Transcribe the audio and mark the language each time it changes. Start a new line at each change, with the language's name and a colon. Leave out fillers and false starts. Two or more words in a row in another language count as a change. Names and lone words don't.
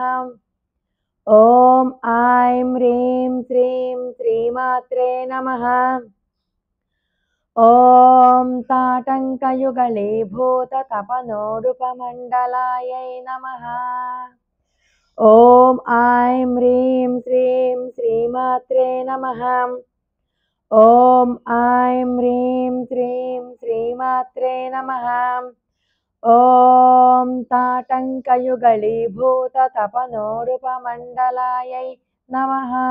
Sanskrit: ॐ ऐं ह्रीं श्रीं श्रीमात्रे नमः। ॐ ताटङ्कयुगलीभूततपनोरुपमण्डलायै नमः। ఓం ఐం హ్రీం శ్రీం శ్రీమాత్రే నమః. ఓం ఐం హ్రీం శ్రీం శ్రీమాత్రే నమః. ఓం తాటంకయుగళీభూత తపనోరుపమండలాయై నమః.